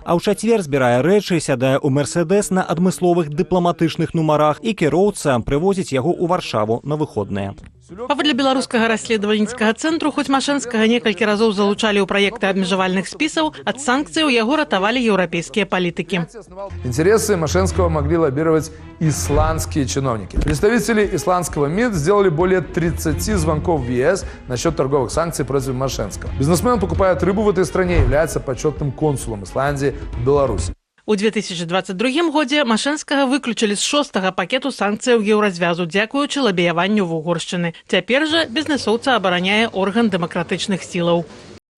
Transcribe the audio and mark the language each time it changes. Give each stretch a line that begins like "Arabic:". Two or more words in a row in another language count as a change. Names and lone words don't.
Belarusian: А ў чацвер збірае рэчы, сядае ў Мерседес на адмысловых дыпламатычных нумарах і кіроўца прывозіць яго ў Варшаву на выходныя. Паводле беларускага расследавальніцкага цэнтру, хоць Машэнскага некалькі разоў залучалі ў праекты абмежавальных спісаў, ад санкцыяў яго ратавалі еўрапейскія палітыкі.
Russian: Интересы Машэнского могли лоббировать исландские чиновники. Представители исландского МИД сделали более 30 звонков в ЕС насчет торговых санкций против Машэнского. Бизнесмен покупает рыбу в этой стране и является почетным консулом Исландии в Беларуси.
Belarusian: У 2022 годзе Машэнскага выключылі з 6-га пакету санкцыяў еўразвязу, дзякуючы лабіяванню вугоршчыны. Цяпер жа бізнэсоўца абараняе орган дэмакратычных сілаў.